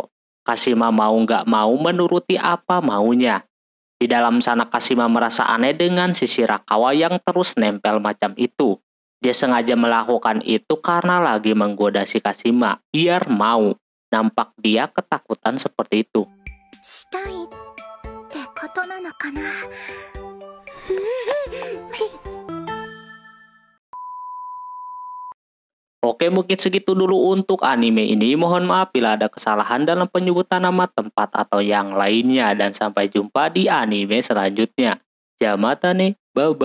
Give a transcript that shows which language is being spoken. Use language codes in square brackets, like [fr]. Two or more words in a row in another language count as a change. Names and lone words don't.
[id] Kashima mau nggak mau menuruti apa maunya. Di dalam sana Kashima merasa aneh dengan si Shirakawa yang terus nempel macam itu. Dia sengaja melakukan itu karena lagi menggoda si Kashima biar mau. Nampak dia ketakutan seperti itu. [ja] したいってことなのかな。 [id] Oke, mungkin segitu dulu untuk anime ini. Mohon maaf bila ada kesalahan dalam penyebutan nama tempat atau yang lainnya. Dan sampai jumpa di anime selanjutnya.